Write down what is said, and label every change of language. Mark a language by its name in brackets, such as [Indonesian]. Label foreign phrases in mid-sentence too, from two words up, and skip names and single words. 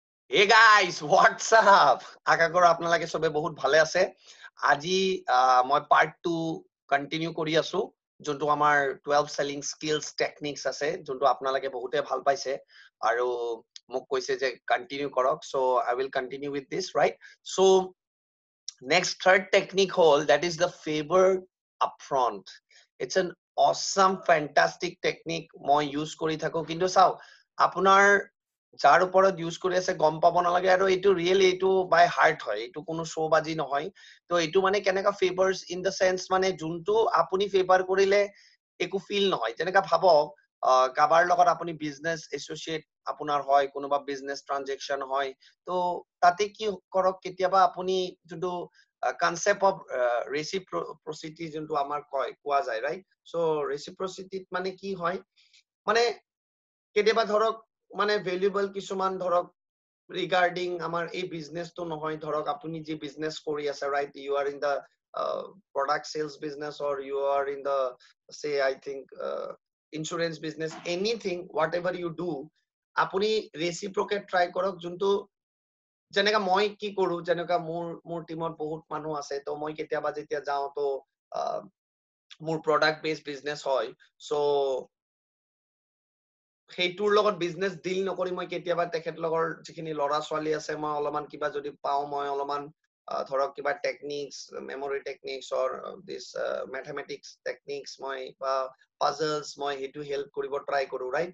[English] Hey guys, what's up? [Assamese] আশা কৰো আপোনালোকে সবে বহুত ভালে আছে। আজি মই পাৰ্ট 2 কন্টিনিউ কৰি আছো, যোনটো আমাৰ 12 [English] selling skills techniques [Assamese] আছে, যোনটো আপোনালোকে বহুতে ভাল পাইছে আৰু মোক কৈছে যে কন্টিনিউ কৰক। [English] So I will continue with this, right? সো next third technique hole, that is the favor upfront. It's an awesome fantastic technique [Assamese] মই ইউজ কৰি থাকো, কিন্তু চাও আপোনাৰ যাৰ ওপৰত ইউজ কৰি আছে গম পাব নালাগে আৰু এইটো ৰিয়েলি এইটো [English] by heart [Assamese] হয়, এইটো কোনো শো বাজি নহয়। তো এইটো মানে কেনেকা [English] favours in the sense [Assamese] মানে যোনটো আপুনি ফেভাৰ কৰিলে একো ফিল নহয়। যেনেকা ভাবক কাবাৰ লগত আপুনি [English] business associate [Assamese] আপোনাৰ হয়, কোনোবা [English] business transaction [Assamese] হয়, তো তাতে কি কৰক কেতিয়াবা আপুনি যোনটো [English] concept of reciprocity [Assamese] যোনটো আমাৰ কোৱা যায়, ৰাইট? সো ৰেচিপ্ৰচিটিত মানে কি হয়, মানে কেতিয়াবা ধৰক মানে ভ্যালুয়েবল কিছুমান ধৰক রিগার্ডিং আমার এই বিজনেসটো নহয়, ধৰক আপুনি যে বিজনেস কৰি আছে, রাইট? [English] You are in the product sales business or you are in the, say, I think insurance business, anything whatever you do, [Assamese] আপুনি রেসিপ্রোকেট ট্রাই কৰক। যোনটো যেনেকা মই কি কৰো, যেনেকা মোৰ টিমত বহুত মানুহ আছে, তো মই কেতিয়াবা যেতিয়া যাওঁ তো মোৰ [English] product based business [Assamese] হয়, সো সেইটোৰ লগত বিজনেস ডিল নকৰি মই কেতিয়াবা তেখেতলোকৰ যিখিনি লৰা ছোৱালী আছে, মই অলপমান কিবা যদি পাওঁ, মই অলপমান ধৰক কিবা টেকনিক্স, [English] memory techniques or this mathematics techniques [Assamese] মই বা পাজলস মই সেইটো হেল্প কৰিব ট্ৰাই কৰো, ৰাইট?